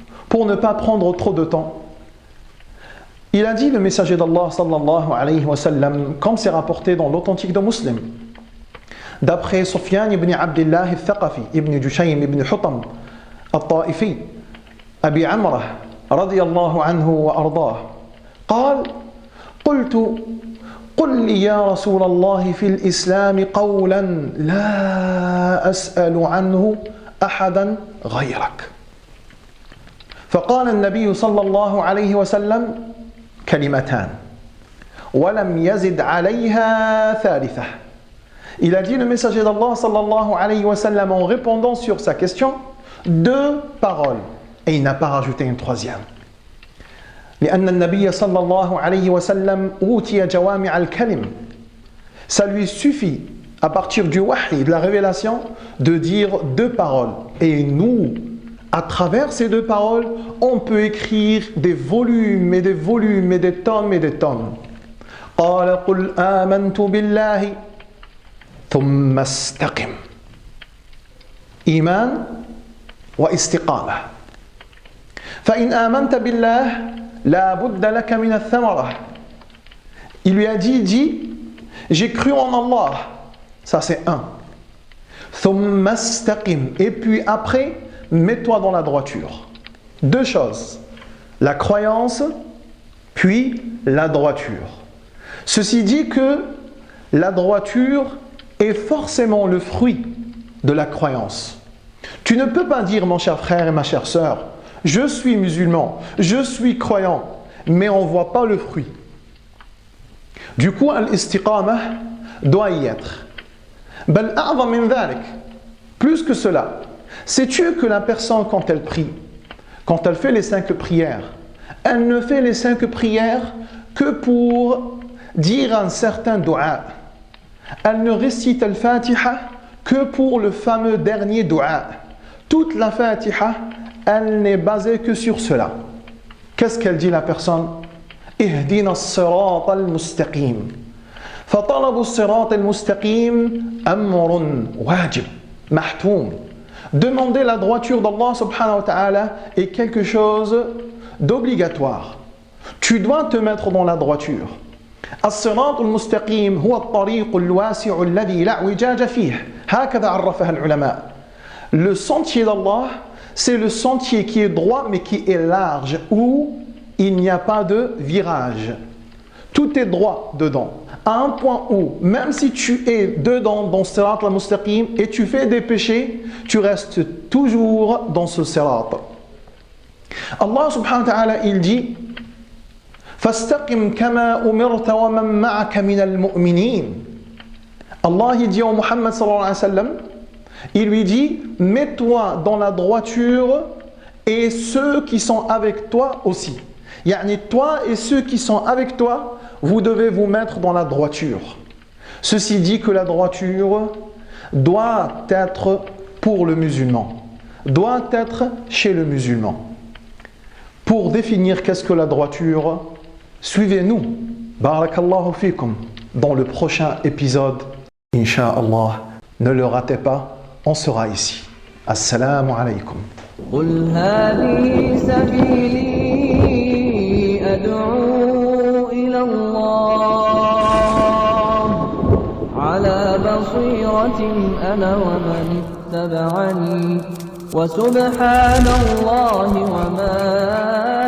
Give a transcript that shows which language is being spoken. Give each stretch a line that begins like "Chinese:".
French: Pour ne pas prendre trop de temps, il a dit, le messager d'Allah sallallahu alayhi wa sallam, comme c'est rapporté dans l'authentique de Muslim, d'après Sufyan ibn Abdullah al-Thaqafi, ibn Jushaym ibn Hutam al-Ta'ifi, Abi Amrah radiyallahu anhu wa ardah, قال قلت قل لي يا رسول الله في الإسلام قولا لا أسأل عنه أحدا غيرك.
Arabic: فقال النبي صلى الله عليه وسلم كلمتان ولم يزد عليها ثالثة.
French: Il a dit, le messager d'Allah sallallahu alayhi wa sallam, en répondant sur sa question, deux paroles, et il n'a pas rajouté une troisième.
Arabic: لأن النبي صلى الله عليه وسلم أوتي جوامع الكلم.
French: Ça lui suffit, à partir du wahy, de la révélation, de dire deux paroles. Et nous, à travers ces deux paroles, on peut écrire des volumes et des volumes et des tomes et des tomes.
Arabic: قال قل آمنت بالله ثم استقم. إيمان واستقامة. فإن آمنت بالله لا بد لك من الثمرة.
French: Il lui a dit, j'ai cru en Allah. Ça c'est un. ثم استقم. Et puis après, mets-toi dans la droiture. Deux choses. La croyance, puis la droiture. Ceci dit que la droiture est forcément le fruit de la croyance. Tu ne peux pas dire, mon cher frère et ma chère sœur, je suis musulman, je suis croyant, mais on ne voit pas le fruit. Du coup, l'istiqamah doit y être. Bal a'zam min dhalik. Plus que cela, sais-tu que la personne, quand elle prie, quand elle fait les 5 prières, elle ne fait les 5 prières que pour dire un certain dua. Elle ne récite al-Fatiha que pour le fameux dernier dua. Toute la Fatiha, elle n'est basée que sur cela. Qu'est-ce qu'elle dit la personne?
Arabic: Ihdina as-sirata al-mustaqim. فطلب الصراط المستقيم أمر واجب محتوم.
French: Demander la droiture d'Allah subhanahu wa ta'ala est quelque chose d'obligatoire. Tu dois te mettre dans la droiture.
Arabic: الصراط المستقيم هو الطريق الواسع الذي لا اعوجاج فيه. هكذا عرفها العلماء.
French: Le sentier d'Allah, c'est le sentier qui est droit mais qui est large, où il n'y a pas de virage. tout est droit dedans. À un point où, même si tu es dedans dans Sirat al-Mustaqim et tu fais des péchés, tu restes toujours dans ce Sirat. Allah subhanahu wa ta'ala, il dit فَاسْتَقِمْ كَمَا أُمِرْتَ وَمَنْ مَعَكَ مِنَ الْمُؤْمِنِينَ. Allah, il dit au Muhammad sallallahu alayhi wa sallam, il lui dit, mets-toi dans la droiture et ceux qui sont avec toi aussi. Yani toi et ceux qui sont avec toi, vous devez vous mettre dans la droiture. Ceci dit que la droiture doit être pour le musulman, doit être chez le musulman. Pour définir qu'est-ce que la droiture, suivez-nous, barakallahu fikum, dans le prochain épisode, Inch'Allah. Ne le ratez pas, on sera ici. Assalamu alaikum.
Arabic: قل هذه سبيلي أدعو إلى الله على بصيرة أنا ومن اتبعني وسبحان الله وما